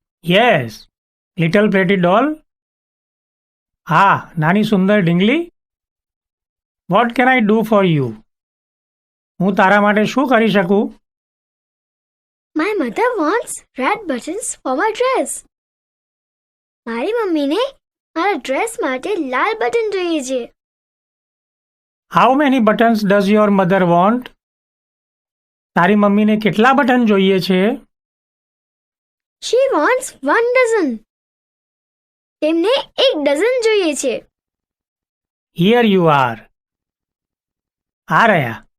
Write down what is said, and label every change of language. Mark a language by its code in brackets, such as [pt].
[en] Yes, little pretty doll. [gu] હા, નાની સુંદર ઢીંગલી. [en] What can I do for you? [gu] હું તારા માટે શું કરી શકું? [en] My mother wants red buttons for my dress. [gu] મારી મમ્મીને મારા ડ્રેસ માટે લાલ બટન જોઈએ છે. [en] How many buttons does your mother want? [gu] તારી મમ્મીને કેટલા બટન જોઈએ છે? [en] She wants 1 dozen. [gu] તેમને 1 ડઝન જોઈએ છે. [en] Here you are. [gu] આ રહ્યા.